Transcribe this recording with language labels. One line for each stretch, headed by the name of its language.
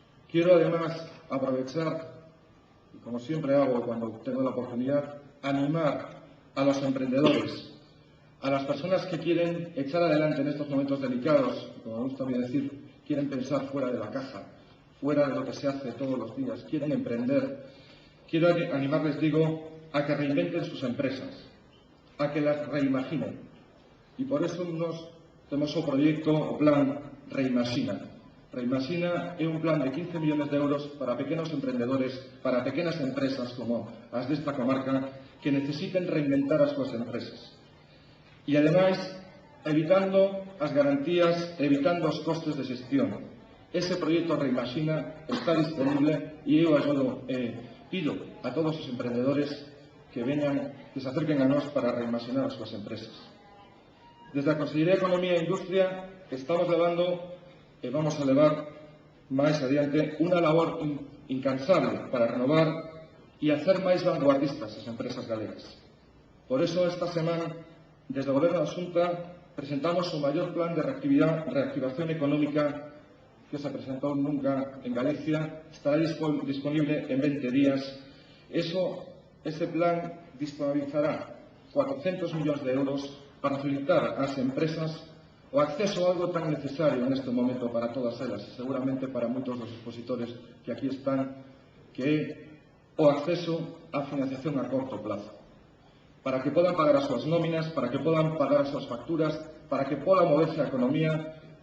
Spanish: Quiero además aprovechar, y como siempre hago cuando tengo la oportunidad, animar a los emprendedores, a las personas que quieren echar adelante en estos momentos delicados, como me gusta a mí decir, quieren pensar fuera de la caja, fuera de lo que se hace todos los días, quieren emprender. Quiero animarles, digo, a que reinventen sus empresas, a que las reimaginen. Y por eso tenemos un proyecto o plan Reimagina.
Galician: Reimagina é un plan de 15 millóns de euros para pequenos emprendedores, para pequenas empresas como as desta comarca que necesiten reinventar as súas empresas. E, ademais, evitando as garantías, evitando os costes de xestión. Ese proxecto Reimagina está disponible e eu pido a todos os emprendedores que se acerquen a nós para reimaginar as súas empresas. Desde a Consellería de Economía e Industria estamos levando e vamos a levar máis adiante unha labor incansable para renovar e
Spanish: hacer
Galician: máis vanguardistas as empresas galegas. Por eso, esta semana, desde o Goberno da Xunta, presentamos o maior plan de reactivación económica que se presentou nunca en Galicia. Estará disponible en 20 días. Ese plan disponibilizará 400 millóns de euros para facilitar ás empresas o acceso a algo tan necesario en este momento para todas elas, e seguramente para moitos dos expositores que aquí están, que é o acceso á financiación
Spanish: a corto plazo,
Galician: para que podan pagar as súas nóminas, para que podan pagar as súas facturas, para que poda moverse a economía.